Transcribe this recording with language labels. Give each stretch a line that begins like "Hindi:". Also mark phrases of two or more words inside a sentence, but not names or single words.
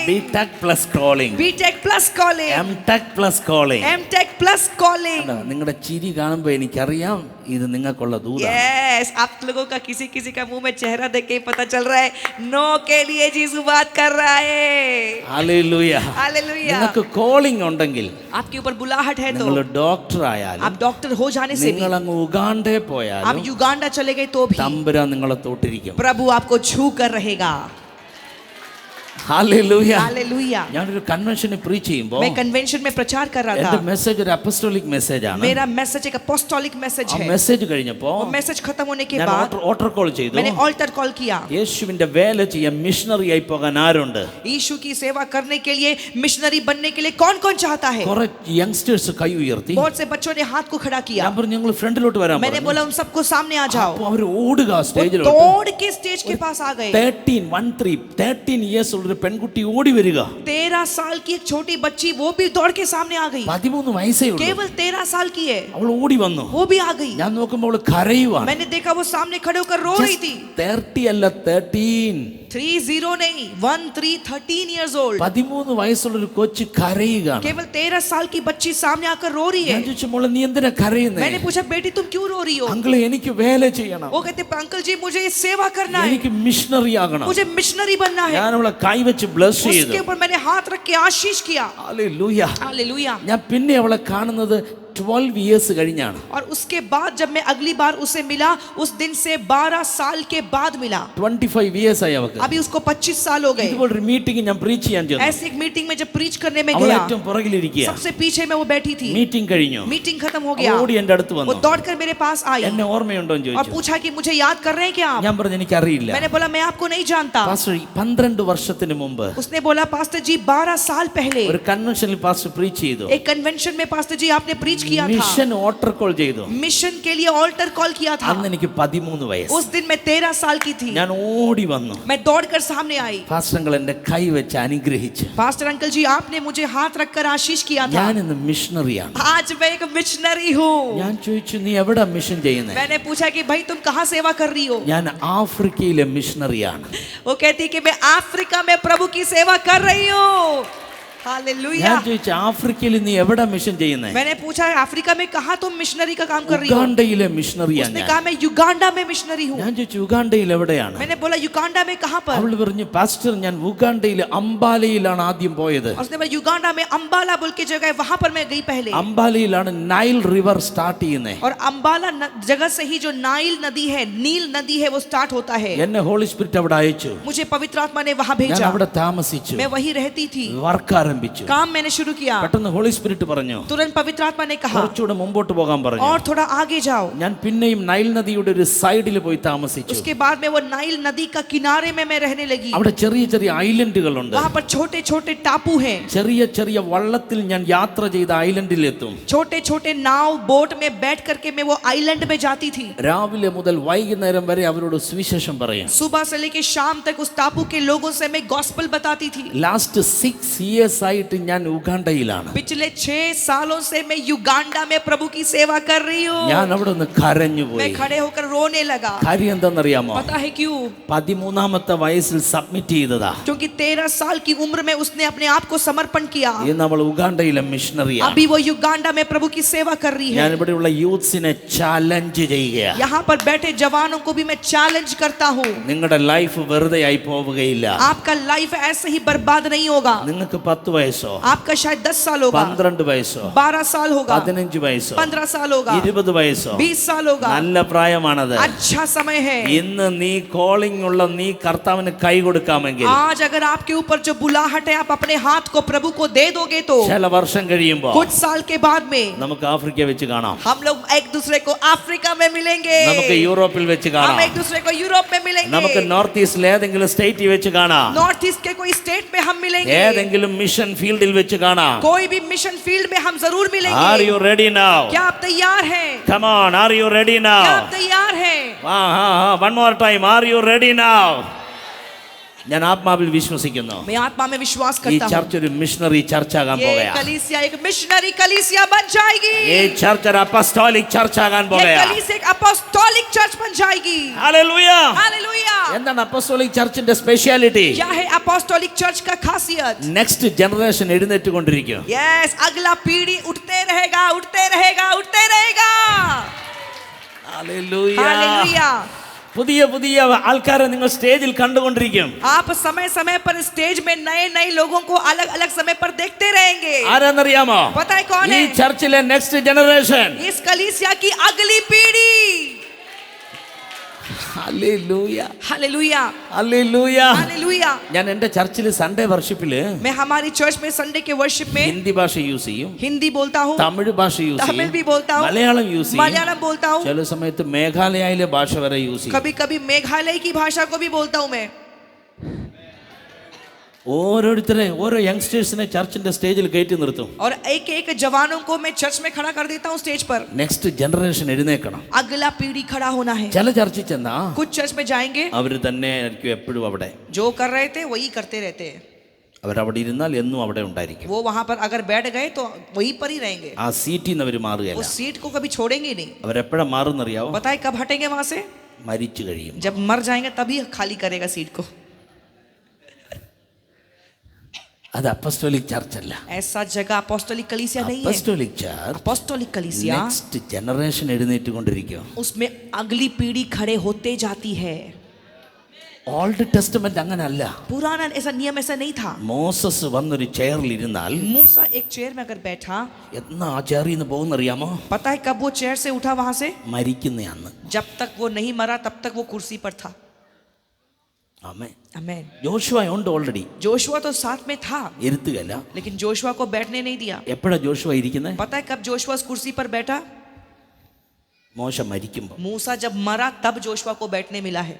English: BTech plus calling, BTech plus calling, MTech plus calling. MTech plus calling.
Malayalam: നിങ്ങളുടെ ചിരി കാണുമ്പോൾ എനിക്കറിയാം ഇത് നിങ്ങൾക്കുള്ള ദൂതാണ്.
Hindi: यस, आप लोगों का किसी किसी का मुंह में चेहरा देख के ही पता चल रहा है नो के लिए जीसू बात कर रहा है.
Malayalam: ഹല്ലേലൂയ.
Hindi: हालेलुया.
Malayalam: നിങ്ങൾക്ക് കോളിംഗ് ഉണ്ടെങ്കിൽ,
Hindi: आपके ऊपर बुलाहट है तो,
Malayalam: നിങ്ങൾ ഡോക്ടർ ആയാലും,
Hindi: आप डॉक्टर हो जाने से भी,
Malayalam: നിങ്ങൾ അങ്ങ് ഉഗാണ്ടേ
Hindi: आप
Malayalam: പോയാലും
Hindi: युगांडा चले गए तो भी
Malayalam: തമ്പുരാൻ നിങ്ങളെ തൊട്ടിരിക്കും.
Hindi: प्रभु आपको छू कर रहेगा.
Malayalam: ഹല്ലേലൂയ.
Hindi: हालेलुया.
Malayalam: ഞാനൊരു കൺവെൻഷന് പ്രീച്ച് ചെയ്യുമ്പോൾ
Hindi: मैं कन्वेंशन में प्रचार कर रहा
Malayalam: എന്റെ
Hindi: था.
Malayalam: മെസ്സേജ് ഒരു
English: apostolic message
Malayalam: ആണ്.
Hindi: मेरा मैसेज एक
English: apostolic message
Malayalam: ആ
Hindi: है.
Malayalam: മെസ്സേജ് കഴിഞ്ഞപ്പോൾ
Hindi: वो मैसेज खत्म होने के
Malayalam: ഞാൻ
Hindi: बाद
English: altar call
Malayalam: ചെയ്തു.
Hindi: मैंने
English: altar call
Hindi: किया.
Malayalam: യേശുവിന്റെ വേല ചെയ്യാൻ മിഷണറി ആയി പോകാൻ ആരുണ്ട്?
Hindi: यीशु की सेवा करने के लिए, मिशनरी बनने के लिए कौन कौन चाहता है?
Malayalam: കുറെ യങ്സ്റ്റേഴ്സ് കൈ ഉയർത്തി.
Hindi: बहुत से बच्चों ने हाथ को खड़ा किया.
Malayalam: ഞാൻ പറഞ്ഞു ഞങ്ങൾ ഫ്രണ്ടിലോട്ട് വരാൻ
Hindi: मैंने
Malayalam: പറഞ്ഞു.
Hindi: बोला उन सबको सामने आ जाओ.
Malayalam: അപ്പോൾ അവർ ഓടുക
Hindi: वो
Malayalam: സ്റ്റേജിലോട്ട്.
Hindi: दौड़ के स्टेज के पास आ गए.
Malayalam: 13 ഇയേഴ്സ് ഉള്ള ഒരു പെൺകുട്ടി ഓടി വരിക.
Hindi: 13 साल की एक छोटी बच्ची वो भी दौड़ के सामने आ गई.
Malayalam: 13 വയസ്സേ ഉള്ളൂ.
Hindi: केवल 13 साल की है.
Malayalam: അവൾ ഓടി വന്നു.
Hindi: वो भी आ गई.
Malayalam: ഞാൻ നോക്കുമ്പോൾ അവൾ കരയുവാണ്.
Hindi: मैंने देखा वो सामने खड़े होकर रो रही थी.
Malayalam: 30 അല്ല 13.
Hindi: 30 नहीं, 13
English: years old.
Malayalam: 13 വയസ്സുള്ള ഒരു കൊച്ചു കരയുകയാണ്.
Hindi: केवल 13 साल की बच्ची सामने आकर रो रही
Malayalam: ഞാൻ
Hindi: है.
Malayalam: ചോദിച്ചു മോളെ നീ എന്തിനാ കരയുന്നേ?
Hindi: मैंने पूछा बेटी तुम क्यों रो रही हो?
Malayalam: അങ്കിളെ എനിക്ക് വേല ചെയ്യണം,
Hindi: वो कहते अंकल जी मुझे ये सेवा करना है,
Malayalam: എനിക്ക് മിഷണറി ആകണം.
Hindi: मुझे मिशनरी बनना है.
Malayalam: ഞാൻ അവളെ കൈവച്ച് ബ്ലസ് ചെയ്തു.
Hindi: उसके ऊपर मैंने हाथ रख के आशीष किया.
Malayalam: ഹല്ലേലൂയ.
Hindi: हालेलुया.
Malayalam: ഞാൻ പിന്നെ അവളെ കാണുന്നത് 12 ഇയേഴ്സ് കഴിഞ്ഞാണ്.
Hindi: और उसके बाद जब मैं अगली बार उसे मिला, उस दिन से 12 साल के बाद मिला.
Malayalam: 25 ഇയേഴ്സ് ആയി അവൾക്ക്.
Hindi: अभी उसको 25 साल हो गए.
Malayalam: ഇതുപോലൊരു മീറ്റിംഗ് ഞാൻ പ്രീച്ച് ചെയ്യാൻ ചെന്നു.
Hindi: ऐसी एक मीटिंग में जब प्रीच करने में
Malayalam: അവൾ
Hindi: गया,
Malayalam: ഏറ്റവും പുറകിലിരിക്കുക.
Hindi: सबसे पीछे में वो बैठी थी.
Malayalam: മീറ്റിംഗ് കഴിഞ്ഞു.
Hindi: मीटिंग खत्म हो गया,
Malayalam: ഓടി എൻ്റെ അടുത്ത്
Hindi: वो
Malayalam: വന്നു.
Hindi: दौड़कर मेरे पास आई
Malayalam: എന്നെ ഓർമ്മയുണ്ടോ എന്ന്
Hindi: और
Malayalam: ചോദിച്ചു.
Hindi: पूछा कि मुझे याद कर रहे हैं क्या आप?
Malayalam: ഞാൻ പറഞ്ഞു എനിക്കറിയില്ല.
Hindi: मैंने बोला मैं आपको नहीं जानता.
Malayalam: പാസ്റ്റർ 12 വർഷത്തിന് മുമ്പ്
Hindi: उसने बोला पास्टर जी 12 साल पहले
Malayalam: ഒരു കൺവെൻഷനിൽ പാസ്റ്റർ പ്രീച്ച് ചെയ്തു.
Hindi: एक कन्वेंशन में पास्टर जी आपने प्रीच किया था.
English: mission altar call
Malayalam: ചെയ്തു.
Hindi: मिशन के लिए
English: altar call
Hindi: किया था.
Malayalam: അന്ന് എനിക്ക് 13 വയസ്സ്.
Hindi: उस दिन मैं 13 साल की थी.
Malayalam: ഞാൻ ഓടി വന്നു.
Hindi: मैं दौड़कर सामने आई.
Malayalam: പാസ്റ്റർ എന്റെ കൈ വെച്ച് അനുഗ്രഹിച്ചു.
Hindi: पास्टर अंकल जी आपने मुझे हाथ रखकर आशीष किया था.
Malayalam: ഞാൻ ഇന്ന് മിഷണറിയാണ്.
Hindi: आज मैं एक मिशनरी हूँ.
Malayalam: ഞാൻ ചോദിച്ചു നീ എവിടെ മിഷൻ ചെയ്യുന്നത്?
Hindi: मैंने पूछा कि भाई तुम कहाँ सेवा कर रही हो?
Malayalam: ഞാൻ ആഫ്രിക്കയിലെ മിഷണറിയാണ്.
Hindi: वो कहती कि मैं अफ्रीका में प्रभु की सेवा कर रही हूँ. हालेलुया.
Malayalam: ഞാൻ ചോദിച്ചു ആഫ്രിക്കയിൽ നീ എവിടെ മിഷൻ ചെയ്യുന്നത്?
Hindi: मैंने पूछा अफ्रीका में कहाँ तुम मिशनरी का काम कर रही हो?
Malayalam: ഉഗാണ്ടയിലെ മിഷണറിയാണ്
Hindi: उसने
Malayalam: ഞാൻ.
Hindi: कहा मैं युगांडा में मिशनरी हूँ.
Malayalam: ഞാൻ ചോദിച്ചു ഉഗാണ്ടയിൽ എവിടെയാണ്?
Hindi: मैंने बोला युगांडा में कहाँ पर?
Malayalam: അവൾ പറഞ്ഞു പാസ്റ്റർ ഞാൻ ഉഗാണ്ടയിലെ അംബാലയിലാണ് ആദ്യം പോയത്.
Hindi: और उसने बोला युगांडा में अंबाला बोल के जगह है, वहां पर मैं गई पहले.
Malayalam: അംബാലയിലാണ് നൈൽ റിവർ സ്റ്റാർട്ട് ചെയ്യുന്നത്.
Hindi: और अंबाला जगह से ही जो नाइल नदी है, नील नदी है, वो स्टार्ट होता है.
Malayalam: എന്നെ
English: Holy Spirit
Malayalam: അവിടെ അയച്ചു.
Hindi: मुझे पवित्र आत्मा ने वहां
Malayalam: ഞാൻ
Hindi: भेजा.
Malayalam: അവിടെ താമസിച്ചു.
Hindi: मैं वही रहती थी.
Malayalam: വർക്ക് ആരംഭിച്ചു.
Hindi: काम मैंने शुरू किया.
Malayalam: പെട്ടെന്ന്
English: Holy Spirit
Malayalam: പറഞ്ഞു
Hindi: तुरंत पवित्र आत्मा ने कहा
Malayalam: കുറച്ചുകൂടെ മുമ്പോട്ട് പോകാൻ പറഞ്ഞു.
Hindi: और थोड़ा आगे जाओ.
Malayalam: ഞാൻ പിന്നെയും നൈൽ നദിയുടെ ഒരു സൈഡിൽ പോയി താമസിച്ചു.
Hindi: उसके बाद में वो नाइल नदी का किनारे में मैं रहने लगी.
Malayalam: അവിടെ ചെറിയ ചെറിയ ഐലൻഡുകളുണ്ട്.
Hindi: वहां पर छोटे छोटे टापू हैं.
Malayalam: ചെറിയ ചെറിയ വള്ളത്തിൽ ഞാൻ യാത്ര ചെയ്ത ഐലൻഡിലെത്തും.
Hindi: छोटे छोटे नाव बोट में बैठ करके मैं वो आइलैंड में जाती थी.
Malayalam: രാവിലെ മുതൽ വൈകുന്നേരം വരെ അവരോട് സുവിശേഷം പറയും.
Hindi: सुबह से लेके शाम तक उस टापू के लोगों से मैं गॉस्पेल बताती थी.
English: last 6 years
Malayalam: ആയിട്ട് ഞാൻ ഉഗാണ്ടയിലാണ്.
Hindi: पिछले 6 सालों से मैं युगांडा में प्रभु की सेवा कर रही हूँ.
Malayalam: ഞാൻ അവിടെ നിന്ന് കരഞ്ഞു
Hindi: मैं
Malayalam: പോയി.
Hindi: खड़े होकर रोने लगा.
Malayalam: കാര്യം എന്താണെന്നറിയാമോ?
Hindi: पता है क्यों?
Malayalam: 13ാമത്തെ വയസ്സിൽ സബ്മിറ്റ് ചെയ്തതാ.
Hindi: क्योंकि 13 साल की उम्र में उसने अपने आप को समर्पण किया.
Malayalam: ഇന്ന് അവൾ ഉഗാണ്ടയിലെ മിഷണറിയാണ്.
Hindi: अभी वो युगांडा में प्रभु की सेवा कर रही है.
Malayalam: ഞാൻ ഇവിടെയുള്ള യൂത്ത്സിനെ ചാലഞ്ച് ചെയ്യുകയാണ്.
Hindi: यहाँ पर बैठे जवानों को भी मैं चैलेंज करता हूँ.
Malayalam: നിങ്ങളുടെ ലൈഫ് വെറുതെ ആയി പോവുകയില്ല.
Hindi: आपका लाइफ ऐसे ही बर्बाद नहीं होगा.
Malayalam: നിങ്ങൾക്ക് 10 വയസ്സോ,
Hindi: आपका शायद 10 साल होगा,
Malayalam: 12 വയസ്സോ,
Hindi: 12 साल होगा,
Malayalam: 15 വയസ്സോ,
Hindi: 15 साल होगा,
Malayalam: 20 വയസ്സോ,
Hindi: 20 साल होगा.
Malayalam: നല്ല പ്രായമാണത്.
Hindi: अच्छा समय है.
Malayalam: ഇന്ന് നീ കോളിംഗ് ഉള്ള നീ കർത്താവിന് കൈ കൊടുക്കാമെങ്കിൽ,
Hindi: आज अगर आपके ऊपर जो बुलाहट है आप अपने हाथ को प्रभु को दे दोगे तो
Malayalam: ചില വർഷം കഴിയുമ്പോൾ
Hindi: कुछ साल के बाद में
Malayalam: നമുക്ക് ആഫ്രിക്ക വെച്ച് കാണാം.
Hindi: हम लोग एक दूसरे को अफ्रीका में मिलेंगे.
Malayalam: നമുക്ക് യൂറോപ്പിൽ വെച്ച്
Hindi: हम
Malayalam: കാണാം.
Hindi: एक दूसरे को यूरोप में मिलेंगे.
Malayalam: നമുക്ക് നോർത്ത് ഈസ്റ്റിൽ ഏതെങ്കിലും സ്റ്റേറ്റിൽ വെച്ച് കാണാം.
Hindi: नॉर्थ ईस्ट के कोई स्टेट में हम मिलेंगे.
Malayalam: ഏതെങ്കിലും
English: mission field
Malayalam: വെച്ച് കാണാം.
Hindi: कोई भी
English: mission field
Hindi: में हम जरूर मिलेंगे.
English: Are you ready now?
Hindi: क्या आप तैयार हैं?
English: Come on, are you ready now?
Hindi: क्या आप तैयार हैं?
English: One more time, are you ready now?
Malayalam: ഞാൻ ആത്മാവിൽ വിശ്വസിക്കുന്നു.
Hindi: मैं आत्मा में विश्वास
Malayalam: ഈ
Hindi: करता हूँ.
Malayalam: ചർച്ച് ഒരു
English: missionary church
Malayalam: ആകാൻ
Hindi: ये
Malayalam: പോകുകയാണ്.
Hindi: कलीसिया एक मिशनरी कलीसिया बन जाएगी.
Malayalam: ഈ ചർച്ച് ഒരു
English: apostolic church
Malayalam: ആകാൻ
Hindi: ये
Malayalam: പോകുകയാണ്.
Hindi: कलीसिया एक
English: apostolic church
Hindi: बन जाएगी.
Malayalam: ഹല്ലേലൂയ.
Hindi: हालेलुया.
Malayalam: എന്താണ്
English: apostolic church
Malayalam: സ്പെഷ്യാലിറ്റി?
Hindi: क्या है
English: apostolic church
Hindi: का खासियत?
English: next generation
Malayalam: എഴുന്നേറ്റ് കൊണ്ടിരിക്കും.
Hindi: यस, अगला पीढ़ी उठते रहेगा, उठते रहेगा, उठते रहेगा.
Malayalam: ഹല്ലേലൂയ.
Hindi: हालेलुया.
Malayalam: പുതിയ പുതിയ ആൾക്കാരെ നിങ്ങൾ സ്റ്റേജിൽ കണ്ടുകൊണ്ടിരിക്കും.
Hindi: आप समय समय पर स्टेज में नए नए लोगों को अलग अलग समय पर देखते रहेंगे.
Malayalam: ആരാന്നറിയാമോ?
Hindi: पता है कौन
Malayalam: ഈ
Hindi: है?
Malayalam: ചർച്ചിലെ
English: next generation.
Hindi: इस कलीसिया की अगली पीढ़ी.
Malayalam: ഹല്ലേലൂയ.
Hindi: हालेलुया.
Malayalam: ഹല്ലേലൂയ.
Hindi: हालेलुया.
Malayalam: ഞാൻ എൻ്റെ ചർച്ചിൽ
English: Sunday worship
Hindi: मैं हमारी चर्च में संडे के वर्शिप में
Malayalam: ഹിന്ദി ഭാഷ യൂസ് ചെയ്യും,
Hindi: हिंदी बोलता हूँ,
Malayalam: തമിഴ് ഭാഷ യൂസ്
Hindi: तमिल
Malayalam: ചെയ്യും,
Hindi: भी बोलता हूँ,
Malayalam: മലയാളം യൂസ് ചെയ്യും,
Hindi: मलयालम बोलता हूँ,
Malayalam: ചില സമയത്ത് മേഘാലയയിലെ ഭാഷ വരെ യൂസ് ചെയ്യും.
Hindi: कभी कभी मेघालय की भाषा को भी बोलता हूँ मैं.
Malayalam: ഓരോരുത്തരെ ഓരോ യങ്സ്റ്റേഴ്സിനെ ചർച്ചിന്റെ സ്റ്റേജിൽ കയറ്റി നിർത്തും.
Hindi: और एक एक जवानों को मैं चर्च में खड़ा कर देता हूँ स्टेज पर.
English: next generation
Malayalam: എഴുന്നേക്കണം.
Hindi: अगला पीढ़ी खड़ा होना है.
Malayalam: ചില ചർച്ചിൽ ചെന്നാ
Hindi: कुछ चर्च में जाएंगे,
Malayalam: അവർ തന്നെ ആയിരിക്കും എപ്പോഴും അവിടെ.
Hindi: जो कर रहे थे वही करते रहते हैं.
Malayalam: അവരവിടെ ഇരുന്നാൽ എന്നും അവിടെ ഉണ്ടായിരിക്കും.
Hindi: वो वहां पर अगर बैठ गए तो वहीं पर ही रहेंगे.
Malayalam: ആ സീറ്റിൽ നിന്ന് അവർ മാറുകയല്ല.
Hindi: उस सीट को कभी छोड़ेंगे नहीं.
Malayalam: അവരെപ്പോഴാ മാറുന്നറിയാവോ?
Hindi: पता है कब हटेंगे वहां से?
Malayalam: മരിച്ചു കഴിയും.
Hindi: जब मर जाएंगे तभी खाली करेगा सीट को.
Malayalam: അത്
English: apostolic church
Malayalam: അല്ല.
Hindi: ऐसा जगह अपोस्टोलिक कलीसिया नहीं है.
English: apostolic church
Hindi: अपोस्टोलिक कलीसिया
English: next generation
Malayalam: എഴുന്നേറ്റ് കൊണ്ടിരിക്കും.
Hindi: उसमें अगली पीढ़ी खड़े होते जाती है.
English: Old Testament
Malayalam: അങ്ങനല്ല.
Hindi: पुराना ऐसा नियम ऐसा नहीं था.
Malayalam: മോസസ് വന്നൊരു ചെയറിൽ ഇരുന്നാൽ
Hindi: मूसा एक चेयर में अगर बैठा,
Malayalam: എന്നാ ആ ചെയറിൽ നിന്ന് പോകുന്നറിയാമോ?
Hindi: पता है कब वो चेयर से उठा वहां से?
Malayalam: മരിക്കുന്ന അന്ന്.
Hindi: जब तक वो नहीं मरा तब तक वो कुर्सी पर था.
Malayalam: ആമേൻ.
Hindi: आमेन.
Malayalam: ജോഷുവ ഉണ്ട് ഓൾറെഡി.
Hindi: जोशुआ तो साथ में था,
Malayalam: ഇരുത്തുകയല്ല.
Hindi: लेकिन जोशुआ को बैठने नहीं दिया.
Malayalam: എപ്പോഴാ ജോഷുവ ഇരിക്കുന്നത്?
Hindi: पता है कब जोशुआ उस कुर्सी पर बैठा?
Malayalam: മോശ മരിക്കുമ്പോൾ.
Hindi: मूसा जब मरा तब जोशुआ को बैठने मिला है.